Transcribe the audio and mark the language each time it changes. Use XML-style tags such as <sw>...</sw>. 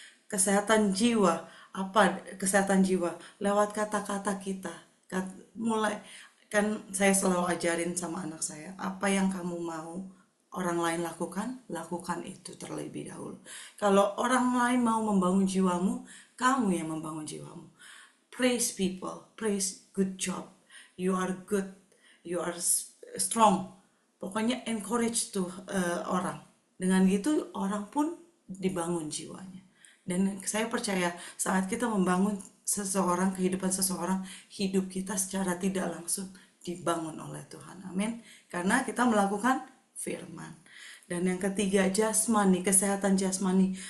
<id>Kesehatan jiwa, apa kesehatan jiwa? Lewat kata-kata kita. Mulai, kan saya selalu ajarin sama anak saya, apa yang kamu mau orang lain lakukan itu terlebih dahulu. Kalau orang lain mau membangun jiwamu, kamu yang membangun jiwamu.</id> <en>Praise people, praise, good job, you are good, you are strong.</en> <id>Pokoknya encourage tuh orang. Dengan gitu orang pun dibangun jiwanya. Dan saya percaya saat kita membangun seseorang, kehidupan seseorang, hidup kita secara tidak langsung dibangun oleh Tuhan. Amin. Karena kita melakukan firman. Dan yang ketiga, jasmani, kesehatan jasmani.</id>